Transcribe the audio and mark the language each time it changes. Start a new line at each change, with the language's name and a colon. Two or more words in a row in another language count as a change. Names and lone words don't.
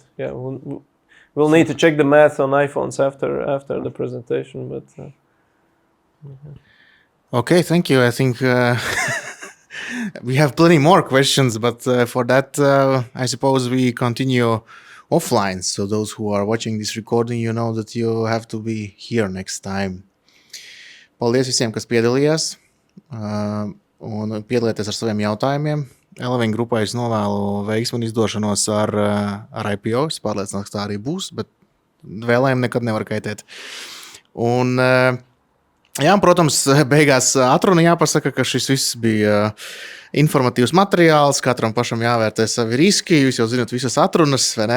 English: Yeah, we'll need to check the math on iPhones after the presentation, but... Okay, thank you. I think we have plenty more questions, but for that, I suppose we continue offline. So those who are watching this recording, you know that you have to be here next time.
Latvian: Paldies visiem, kas piedalījās un piedalieties ar saviem jautājumiem. Eleving Grupai es novēlu veiksmu un izdošanos ar IPO. Es pārliecināts, ka tā arī būs, bet vēlējumi nekad nevar kaitēt. Un, jā, protams, beigās atruna jāpasaka, ka šis viss bija informatīvs materiāls, katram pašam jāvērtē savi riski, jūs jau zināt visas atrunas, vai ne?